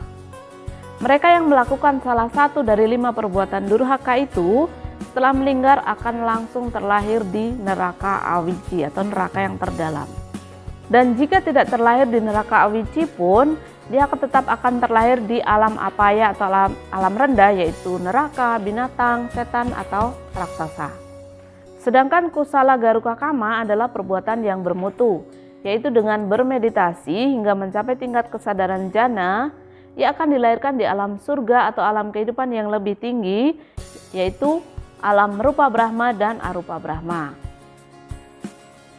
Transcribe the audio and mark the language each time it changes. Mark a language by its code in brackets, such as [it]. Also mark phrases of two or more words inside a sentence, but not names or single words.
[id] Mereka yang melakukan salah satu dari 5 perbuatan durhaka itu setelah meninggal akan langsung terlahir di neraka awici atau neraka yang terdalam. Dan jika tidak terlahir di neraka awici pun, dia tetap akan terlahir di alam apaya atau alam rendah, yaitu neraka, binatang, setan, atau raksasa. Sedangkan [pi] kusala garuka kama [id] adalah perbuatan yang bermutu, yaitu dengan bermeditasi hingga mencapai tingkat kesadaran jana, ia akan dilahirkan di alam surga atau alam kehidupan yang lebih tinggi, yaitu alam rupa Brahma dan arupa Brahma.